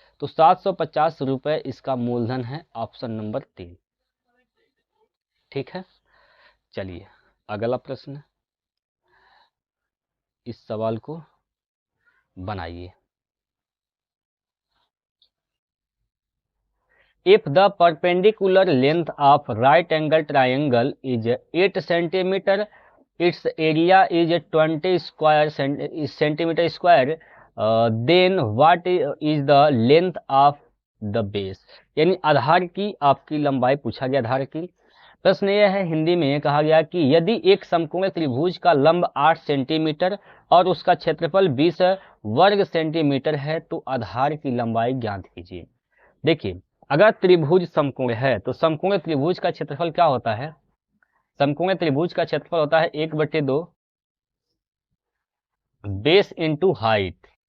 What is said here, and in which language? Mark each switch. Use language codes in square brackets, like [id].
[hi] तो 750 रुपये इसका मूलधन है, ऑप्शन नंबर 3। ठीक है, चलिए अगला प्रश्न, इस सवाल को बनाइए। [en] If the perpendicular length of right angle triangle is 8 centimeter, its area is 20 centimeter square, then what is the length of the base। [hi] यानी आधार की आपकी लंबाई पूछा गया, आधार की। प्रश्न यह है, हिंदी में कहा गया कि यदि एक समकोण त्रिभुज का लंब 8 सेंटीमीटर और उसका क्षेत्रफल 20 वर्ग सेंटीमीटर है, तो आधार की लंबाई ज्ञात कीजिए। देखिए, अगर त्रिभुज समकोण है तो समकोण त्रिभुज का क्षेत्रफल क्या होता है, समकोण त्रिभुज का क्षेत्रफल होता है 1/2 बेस इंटू हाइट।